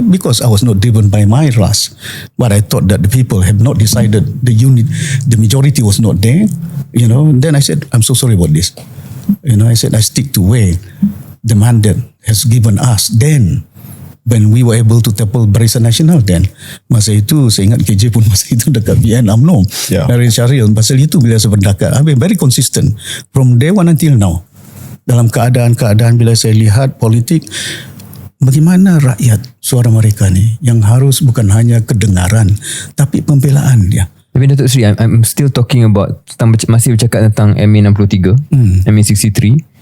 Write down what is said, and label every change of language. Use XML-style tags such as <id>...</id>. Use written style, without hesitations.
<en>Because I was not driven by my race. But I thought that the people had not decided, the majority was not there. Then I said, I'm so sorry about this. I said, I stick to where the mandate has given us then. When we were able to tackle Barisan Nasional then.</en> <ms>Masa itu, saya ingat KJ pun masa itu dekat BN UMNO. Dari Syariah, pasal itu bila saya berdekat,</ms> <en>I've been very consistent from day one until now.</en> <ms>Dalam keadaan-keadaan bila saya lihat politik, bagaimana rakyat suara mereka ni yang harus bukan hanya kedengaran, tapi pembelaan dia. Tapi Datuk Seri,</ms> <en>I'm still talking about,</en> <ms>masih bercakap tentang MA 63, MA 63.</ms>